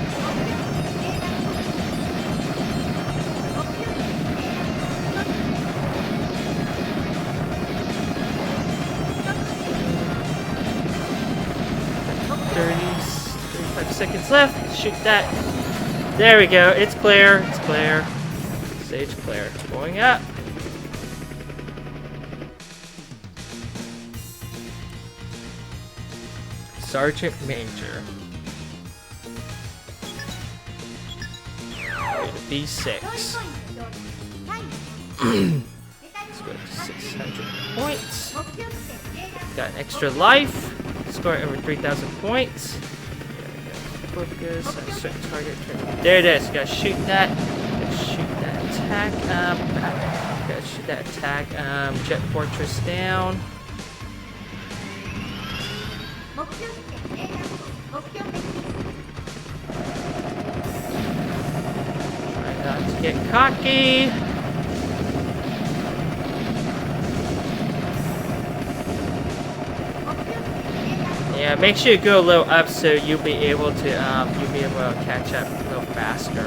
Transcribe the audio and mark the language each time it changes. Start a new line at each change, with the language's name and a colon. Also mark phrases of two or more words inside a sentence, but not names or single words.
English: Seconds left. Shoot that. There we go. It's clear. It's clear. Stage clear. Going up. Sergeant Major. B6.
Japanese: タイム
English: Let's go to 600 points.
Japanese: 目標地点
English: Got an extra life. Score over 3,000 points. Focus on a certain target. There it is. Gotta shoot that. Gotta shoot that attack. Gotta shoot that attack. Jet Fortress down.
Japanese: 目標地点目標敵
English: Try not to get cocky. Yeah, make sure you go a little up so you'll be able to catch up a little faster.